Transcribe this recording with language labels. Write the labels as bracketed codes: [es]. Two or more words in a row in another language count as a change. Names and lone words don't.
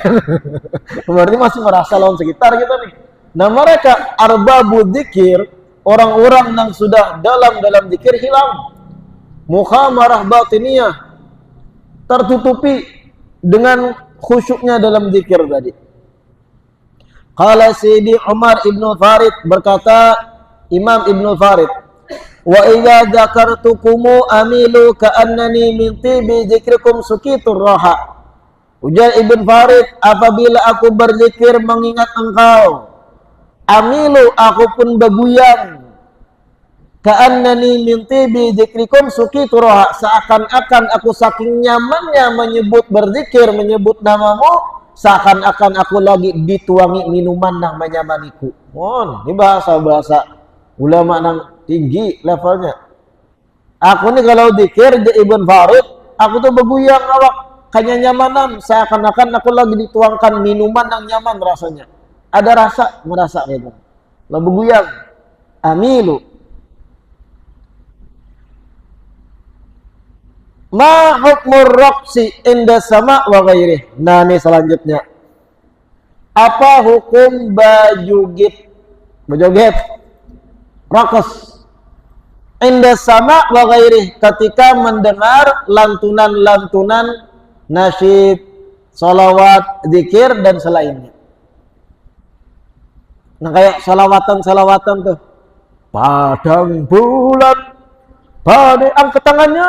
[id] Berarti masih merasa lawan sekitar kita nih. Nah, mereka [ar] أرباب الذكر, [id] orang-orang yang sudah dalam zikir hilang. [ar] مخامرة باطنية, [id] tertutupi dengan khusyuknya dalam zikir tadi. [ar] قال سيدي عمر ابن الفارض, [id] berkata Imam Ibnu Farid, [ar] وإذا ذكرتكم أميل كأنني من طيب ذكركم سقيت الراح. [id] Ujar Ibnu Farid, apabila aku berzikir mengingat engkau, amilu, aku pun beguyang, [ar] كأنني من طيب ذكركم سقيت الراح, [id] seakan-akan aku saking nyamannya berzikir, menyebut namamu, seakan-akan aku lagi dituangi minuman yang menyamaniku. Ini bahasa ulama yang tinggi levelnya. Aku nih kalau zikir di Ibn Farid, aku tuh beguyang awak, kayak nyamanan, seakan-akan aku lagi dituangkan minuman yang nyaman rasanya. Ada rasa, merasa gitu. Lalu beguyang. Amilu. [ar] ما حكم الرقص عند السماع وغيره. [id] Nah, ini selanjutnya. Apa hukum bajoget? [ar] رقص عند السماع وغيره, [id] ketika mendengar lantunan-lantunan nasyid, salawat, zikir dan selainnya. Nah, kayak salawatan tuh. Padang bulan, pada angkat tangannya.